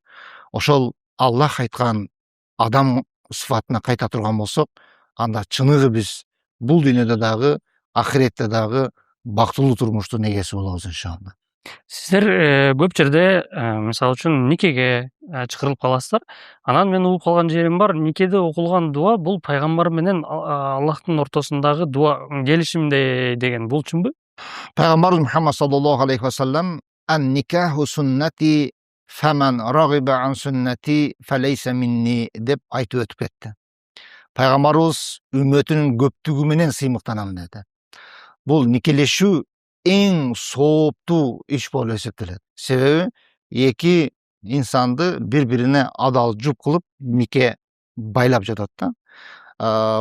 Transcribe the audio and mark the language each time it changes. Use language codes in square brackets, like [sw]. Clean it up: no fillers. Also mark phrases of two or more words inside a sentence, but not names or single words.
[ky] Ошол Аллах айткан адам сыфатына кайта турган болсок, анда чыныгы биз бул дүйнөдө дагы, ахиретте дагы бактылуу турмуштун эгеси болобуз иншалла. Сиздер көп жерде мисалы үчүн никеге чакырылып каласыздар. Анан мен угуп калган жерим бар, никеде окулган дуа бул пайгамбар менен Аллахтын ортосундагы дуа келишимдей деген. Бул чынбы? [ar] Пайгамбарыбыз Мухаммад صلى الله عليه وسلم النكاح سنتي فمن رغب عن سنتي فليس مني [ky] деп айтып өтүп кетти. Пайгамбарыбыз үммөтүнүн көптүгү менен сыймыктанам деди. Бул никелешүү эң сооптуу иш болуп эсептелет. Себеби эки инсанды бири-бирине адал жуп кылып нике байлап жатат да.